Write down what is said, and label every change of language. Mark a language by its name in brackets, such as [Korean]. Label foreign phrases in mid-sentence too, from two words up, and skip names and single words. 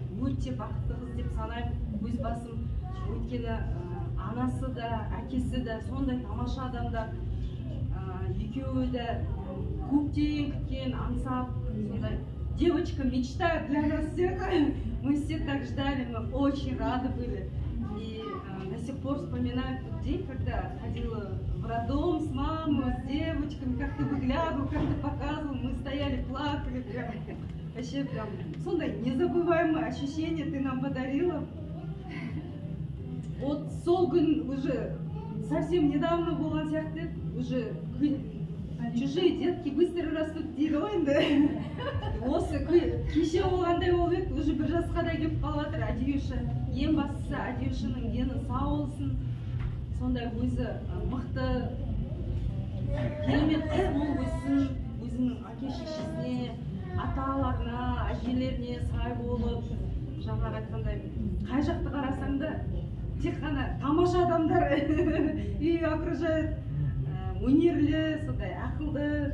[Kazakh] Өте бақытты қыз деп санаймын өз басым. Өйткені анасы да, әкесі де сондай тамаша адамдар. Екеуі де көптен күткен, аңсап, сондай [Russian] девочка мечта для нас всех. Мы все так ждали, мы очень рады были. И до сих пор вспоминаю тот день, когда ходила в роддом с мамой, с девочками, как ты выглядывал, как ты показывал, мы стояли, плакали, прям, вообще прям, сондай незабываемое ощущение ты нам подарила. [Kazakh] Вот сол күн [Russian] уже совсем недавно [Kazakh] болған сияқты, [Russian] уже чужие детки быстро растут [Kazakh] дейді ғой енді. Осы кеше болғандай болып еді, уже бір жасқа да келіп қалып жатыр Адиюша. Ең бастысы Адиюшының дені сау болсын, сондай өзі мықты, керемет қыз болып өссін, өзінің әке-шешесіне, ата-аналарына, әжелеріне сай болып, жаңағы айтқандай, қай жақты қарасаң да тек қана тамаша адамдар үй окружают, өнерлі, сондай ақылды,